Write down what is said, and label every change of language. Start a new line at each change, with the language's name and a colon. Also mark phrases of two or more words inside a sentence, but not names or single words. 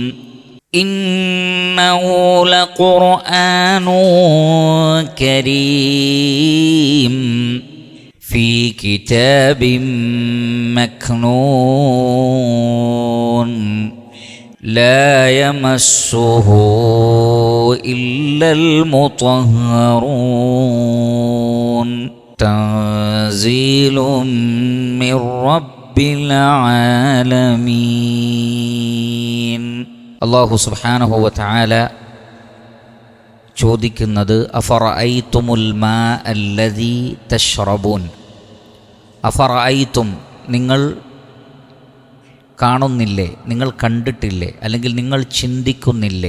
Arabic: إنه لقرآن كريم في كتاب مكنون لا يمسه إلا المطهرون تنزيل من رب العالمين. الله سبحانه وتعالى ചോദിക്കുന്നത് أفرأيتم الماء الذي تشربون.
Malayalam: അഫറഅയ്തും, നിങ്ങൾ കാണുന്നില്ലേ, നിങ്ങൾ കണ്ടിട്ടില്ലേ, അല്ലെങ്കിൽ നിങ്ങൾ ചിന്തിക്കുന്നില്ലേ?